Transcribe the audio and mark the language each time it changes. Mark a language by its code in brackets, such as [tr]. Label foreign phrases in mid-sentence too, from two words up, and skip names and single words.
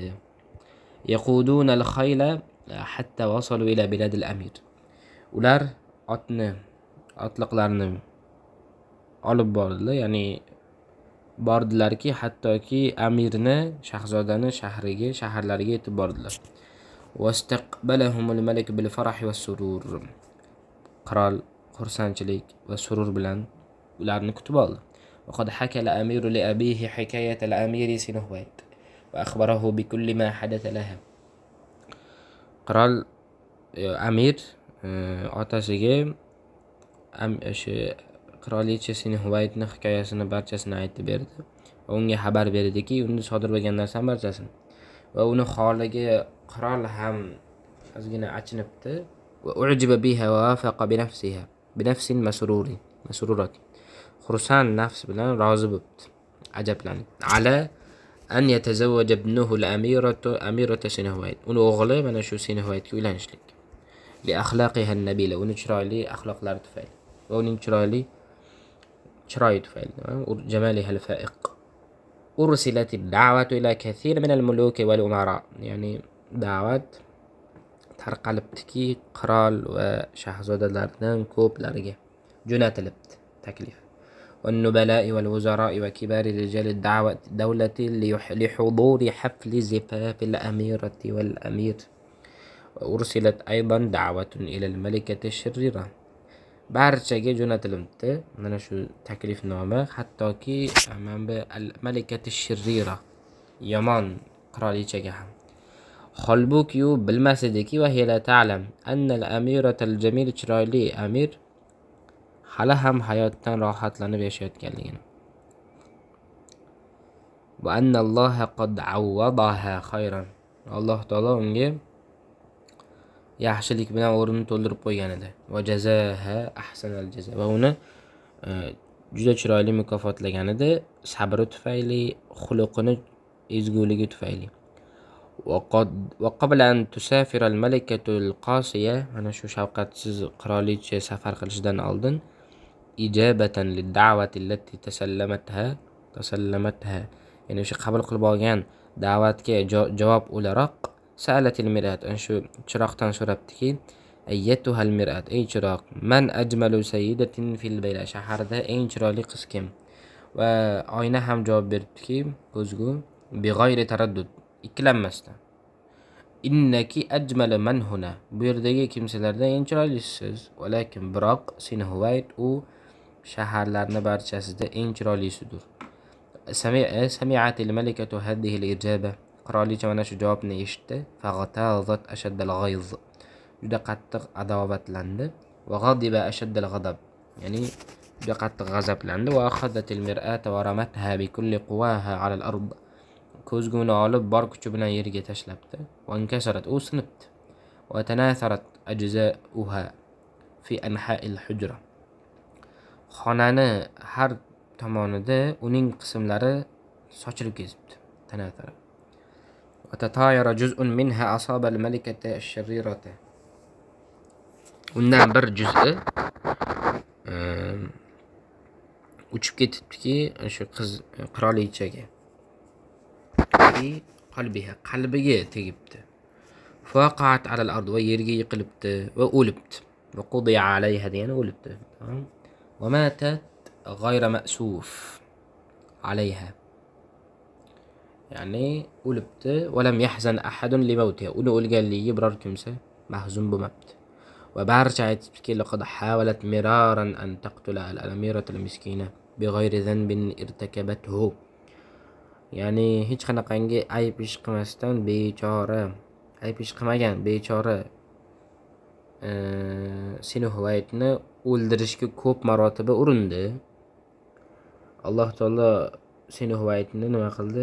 [ar] يقودون الخيل حتى وصلوا إلى بلاد الأمير, [uz] ular otliqlarni olib bordilar, ya'ni bordilarki hattoki amirni, shahzodani shaharlariga yetib bordilar. [ar] واستقبلهم الملك بالفرح والسرور, [uz] qirol xursandchilik va surur bilan ularni kutib oldi. [ar] وقد حكى الأمير لأبيه حكاية الأمير سنهويت وأخبره بكل ما حدث لها. [uz] qirol amir otasiga qirolicha Sinhuvaytni hikoyasini barchasini aytib berdi va unga xabar berdiki, unda sodir bo'lgan narsaning barchasini. Va uni holiga qirol ham ozgina achinibdi. [ar] وأعجب بها ووافق بنفس مسرورة, [uz] xursand nafs bilan rozi bo'libdi, ajablanib. [ar] على أن يتزوج ابنه الأميرة [uz] Sinhuvayt, uni o'g'li mana shu Sinhuvaytga uylanishlik. [ar] لأخلاقها النبيلة, [uz] uni chiroyli axloqlari tufayli va uning chiroyi tufayli. [ar] جمالها الفائق. أرسلت الدعوة إلى كثير من الملوك والأمراء, [uz] ya'ni da'vat tarqalibdiki, qirol va shahzodalardan ko'plariga jo'natilibdi taklif. [ar] والنبلاء والوزراء وكبار رجال الدولة لحضور حفل زفاف الأميرة والأمير. وأرسلت أيضا دعوة إلى الملكة الشريرة. [uz] barchaga jo'natilibdi mana shu taklifnoma, hattoki manba [ar] الملكة الشريرة, [uz] yomon qirolichaga ham. Holbuki u bilmas ediki, [ar] وهي لا تعلم أن الأميرة الجميلة, [uz] chiroyli amir hali ham hayotdan rohatlanib yashayotganligini. [ar] وأن الله قد عوضها خيرا. [uz] Alloh taolo unga yaxshilik bilan o'rnini to'ldirib qo'ygan edi. [ar] وجزاها أحسن الجزاء. [uz] Va uni juda chiroyli mukofotlagan edi, sabri tufayli, xuluqini ezguligi tufayli. [ar] وقبل أن تسافر الملكة القاسية, [uz] mana shu shafqatsiz qirolicha safar qilishidan oldin, [ar] إجابة للدعوة التي تسلمتها, [uz] ya'ni o'sha qabul qilib olgan da'vatga javob o'laroq [ar] سألت المرآة, [uz] shu chiroqdan so'rabdiki, [ar] أيتها المرآة, [uz] ey chiroq, [ar] من أجمل سيدة في البلدة, [uz] shaharda eng chiroyli qiz kim? Va oyna ham javob beribdiki, ko'zgu, [ar] بغير تردد, [uz] ikkilanmasdan, [ar] إنك أجمل من هنا, [uz] bu yerdagi kimsalardan eng chiroylisiz. Walakin biroq Sinhuvayt u shaharlarni barchasida eng chiroylisidir. [ar] سمعت الملكة هذه الإجابة, [uz] qirolicha mana shu javobni eshitdi. [ar] فاغتاظت أشد الغيظ, [uz] juda qattiq adovatlandi. [ar] وغضبت أشد الغضب, [uz] ya'ni juda qattiq g'azablandi. [ar] وأخذت المرآة ورمتها بكل قوتها على الأرض, [uz] ko'zguni olib bor kuchi bilan yerga tashlabdi. [ar] وانكسرت, [uz] u sinibdi. [ar] وتناثرت أجزاؤها في أنحاء الحجرة, [uz] xonani har tomonida uning qismlari sochilib ketibdi. [ar] تناثر. وتطاير جزء منها أصاب الملكة الشريرة, [uz] undan bir juz'i uchib ketibdiki, shu qiz qirolichaga, qalbiga tegibdi. [ar] فسقطت على الأرض, [uz] va yerga yiqilibdi va o'libdi. [ar] وقضي عليها, [uz] degani o'libdi. [ar] وماتت غير مأسوف عليها, [uz] ya'ni o'libdi. [ar] ولم يحزن أحد لموتها, [uz] uni o'lganligiga biror kimsa mahzun bo'lmabdi. Va barcha aytibdiki, [ar] لقد حاولت مرارا أن تقتل الأميرة المسكينة بغير ذنب ارتكبته, [uz] ya'ni hech qanaqangi ayb ish qilmasdan bechora, ayb ish qilmagan bechora Sinhuvaytni o'ldirishga ko'p marotaba urindi. Alloh taolo Sinhuvaytni nima qildi?